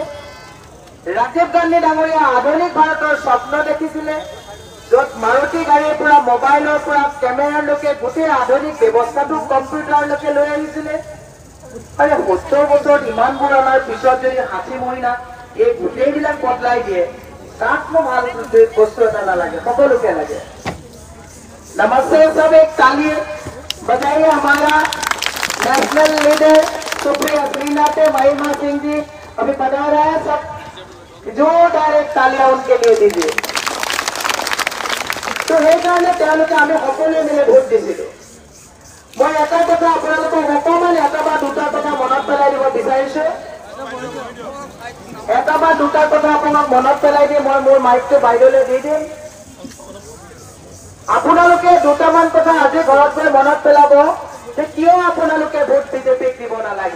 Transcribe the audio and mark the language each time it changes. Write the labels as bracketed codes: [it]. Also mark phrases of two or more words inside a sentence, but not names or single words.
[as] ৰাজীৱ গান্ধী ডাঙৰীয়া আধুনিক ভাৰতৰ স্বপ্ন দেখিছিলে, য'ত মাৰুতি গাড়ীৰ পৰা মোবাইলৰ পৰা কেমেৰালৈকে গোটেই আধুনিক ব্যৱস্থাটো কম্পিউটাৰলৈকে লৈ আহিছিলে। আৰু 70 বছৰত ইমানবোৰ অনাৰ পিছত যদি 60 মহিনা এই গোটেইবিলাক বদলাই দিয়ে, কাকনো ভাল বস্তু এটা নালাগে, সকলোকে লাগে। [hi] नमस्ते सब, एक ताली बजाइए हमारा [en] national leader [hi] सुप्रिया श्रीनाथ महिमा सिंह जी अभी बजा रहे हैं। सब जोरदार एक तालियां उनके लिए दीजिए। [as] तो সেইকাৰণে তেওঁলোকে আমি সকলোৱে মিলি ভোট দিছিলো। মই এটা কথা আপোনালোকক অকণমান এটা বা দুটা কথা মনত পেলাই দিব বিচাৰিছো। এটা বা দুটা কথা আপোনাক মনত পেলাই দি মই মোৰ মাইকটো বাইদেউলৈ দি দিম। আপোনালোকে দুটামান কথা আজি ঘৰত গৈ মনত পেলাব যে কিয় আপোনালোকে ভোট বিজেপিক দিব নালাগে।